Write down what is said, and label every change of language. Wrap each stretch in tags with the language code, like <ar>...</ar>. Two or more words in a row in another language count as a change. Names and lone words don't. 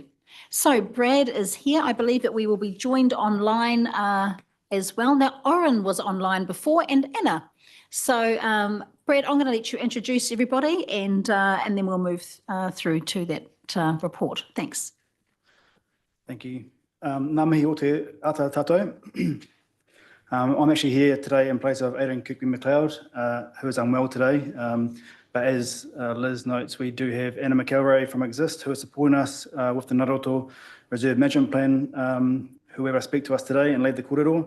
<en>So Brad is here. I believe that we will be joined online as well. Now, Oren was online before and Anna. So Brad, I'm going to let you introduce everybody and then we'll move through to that report. Thanks. Thank you.</en> <mi>Ngā mihi o te ata tātou.</mi> <en>I'm actually here today in place of Adrian Kukui-McLeod, who is unwell today. But as Liz notes, we do have Anna McElroy from Exist, who is supporting us with the Ngaroto Reserve Management Plan, who will speak to us today and lead the kōrero.</en>